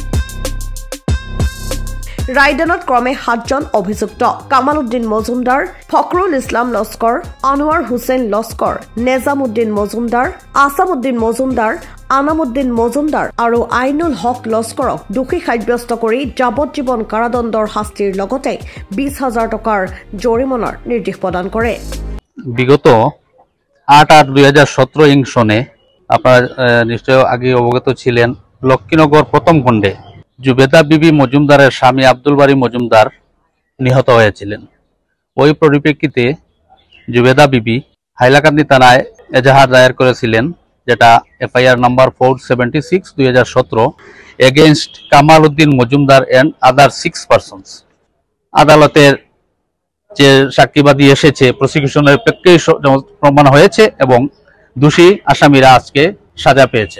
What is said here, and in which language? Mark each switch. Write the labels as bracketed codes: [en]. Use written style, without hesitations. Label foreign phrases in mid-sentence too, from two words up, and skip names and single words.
[as] ৰায়দানত ক্ৰমে 7 জন অভিযুক্ত কামালউদ্দিন মজুমদাৰ ফখৰুল ইছলাম লস্কৰ আনোৱাৰ হুছেইন লস্কৰ নেজামউদ্দিন মজুমদাৰ আসামউদ্দিন মজুমদাৰ আনামউদ্দিন মজুমদাৰ আৰু আইনুল হক লস্কৰক দোষী সাব্যস্ত কৰি যাৱজ্জীৱন কাৰাদণ্ডৰ শাস্তিৰ লগতে 20,000 টকাৰ জৰিমনাৰ নিৰ্দেশ প্ৰদান কৰে [bn] বিগত 8/8/2017 সনে আপনারা নিশ্চয় আগে অবগত ছিলেন লক্ষ্মীনগর প্রথম খণ্ডে জুবেদা বিবি মজুমদারের স্বামী আব্দুল বারী মজুমদার নিহত হয়েছিলেন ওই পরিপ্রেক্ষিতে জুবেদা বিবি হাইলাকান্দি থানায় এজাহার দায়ের করেছিলেন যেটা [en] FIR number [bn] 476/2017 [en] against Kamaluddin Majumdar and other 6 persons [bn] আদালতের যে সাক্ষীবাদী এসেছে প্রসিকিউশনের প্রেক্ষিতে প্রমাণ হয়েছে এবং দোষী আসামিরা আজকে সাজা পেয়েছেন